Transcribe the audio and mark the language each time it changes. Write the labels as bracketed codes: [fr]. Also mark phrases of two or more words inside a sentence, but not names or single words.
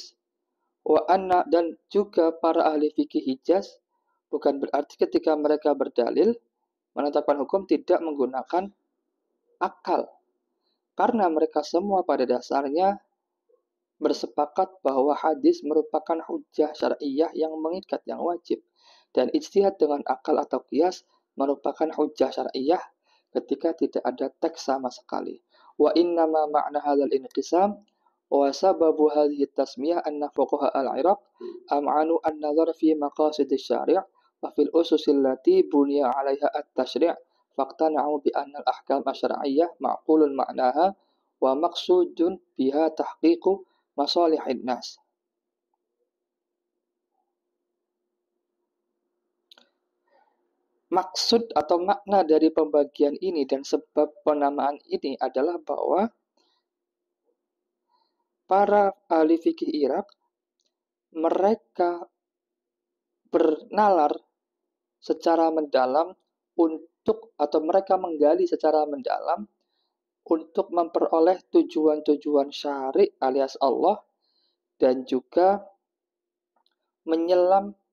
[ar] وأن, [id] dan juga para ahli fikih Hijaz bukan berarti ketika mereka berdalil menetapkan hukum tidak menggunakan akal, karena mereka semua pada dasarnya bersepakat bahwa hadis merupakan [ar] حجة شرعية [id] yang mengikat, yang wajib, dan ijtihad dengan akal atau qiyas merupakan [ar] حجة شرعية [id] ketika tidak ada teks sama sekali. [ar] وإنما معنى هذا الانقسام وسبب هذه التسمية أن فقهاء العراق أمعنوا النظر في مقاصد الشارع وفي الأسس التي بنيت عليها التشريع فاقتنعوا بأن الأحكام الشرعية معقول معناها ومقصود بها تحقيق مصالح الناس. [id] Maksud atau makna dari pembagian ini dan sebab penamaan ini adalah bahwa para ahli fikih Irak mereka bernalar secara mendalam atau mereka menggali secara mendalam untuk memperoleh tujuan-tujuan syari alias Allah, dan juga menyelam